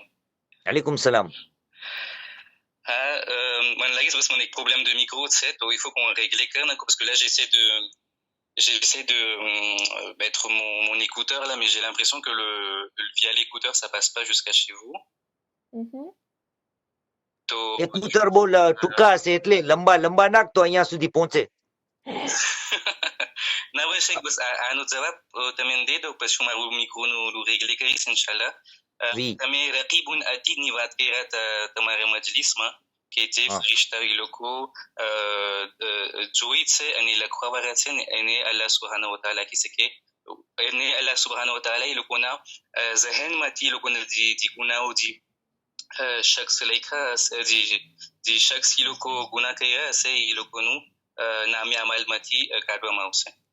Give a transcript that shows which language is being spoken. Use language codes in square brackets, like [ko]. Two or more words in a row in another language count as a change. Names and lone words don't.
[ar] عليكم السلام. [fr] Moi, là, c'est mon problème de micro, tu sais, donc il faut qu'on règle les cannes, parce que là, j'essaie de mettre mon écouteur là, mais j'ai l'impression que via l'écouteur, ça passe pas jusqu'à chez vous. [gu] એક્યુટર બોલ ટૂંકા છે એટલે લંબા નાખ તો અહીંયા સુધી પહોંચે. ના ouais, Cheikh, bas આનો જવાબ તમે દે દો પછી મારું micro નું régler કરીશ ઇન્શાલ્લાહ. તમે [ar] رقيب عتيد [gu] ની વાત કર્યા તમારા મજલિસમાં કે જે ફરિશ્તાઓ લોકો જોઈ છે અને લખવાવાળા છે ને એને [ar] الله سبحانه وتعالى [gu] કહે છે કે એને [ar] الله سبحانه وتعالى [gu] એ લોકોના ઝહેનમાંથી એ લોકોના જે ગુનાઓ જે શખ્સ લખ્યા જે શખ્સ એ લોકો ગુના કર્યા હશે એ લોકોનું નામે અમલમાંથી કાઢવામાં આવશે.